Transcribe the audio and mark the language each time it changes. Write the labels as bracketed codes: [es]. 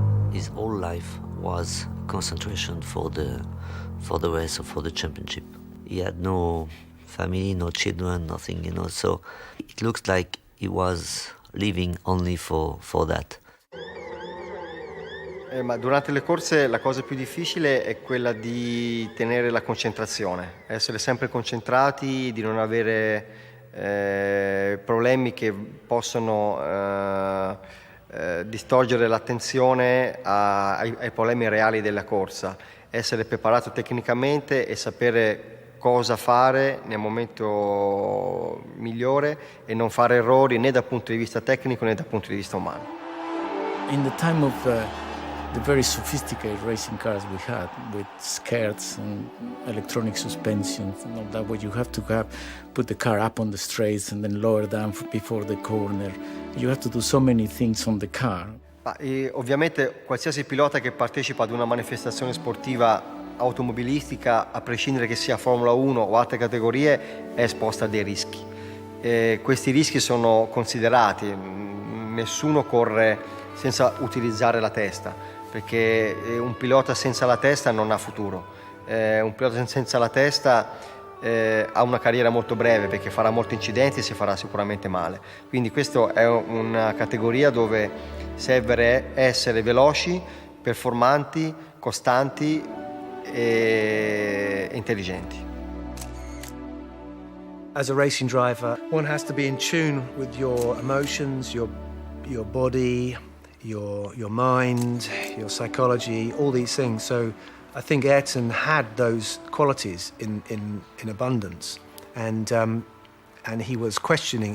[en] His whole life was concentration for the race or for the championship. He had no family, no children, nothing, so it looks like he was living only for that. [it] Ma durante le corse la cosa più difficile è quella di tenere la concentrazione, essere sempre concentrati, di non avere problemi che possono distogliere l'attenzione ai problemi reali della corsa, essere preparato tecnicamente e sapere cosa fare nel momento migliore e non fare errori né dal punto di vista tecnico né dal punto di vista umano. [en] In the time of the very sophisticated racing cars we had, with skirts and electronic suspension and all that, where you have to put the car up on the straights and then lower down before the corner. You have to do so many things on the car. [it] Ovviamente qualsiasi pilota che partecipa ad una manifestazione sportiva automobilistica, a prescindere che sia Formula 1 o altre categorie, è esposta a dei rischi. Questi rischi sono considerati, nessuno corre senza utilizzare la testa, perché un pilota senza la testa non ha futuro. Un pilota senza la testa ha una carriera molto breve, perché farà molti incidenti e si farà sicuramente male. Quindi questa è una categoria dove serve essere veloci, performanti, costanti e intelligenti. [en] As a racing driver, one has to be in tune with your emotions, your body, your mind, your psychology, all these things. So I think AYRTON had those qualities in abundance, and he was questioning.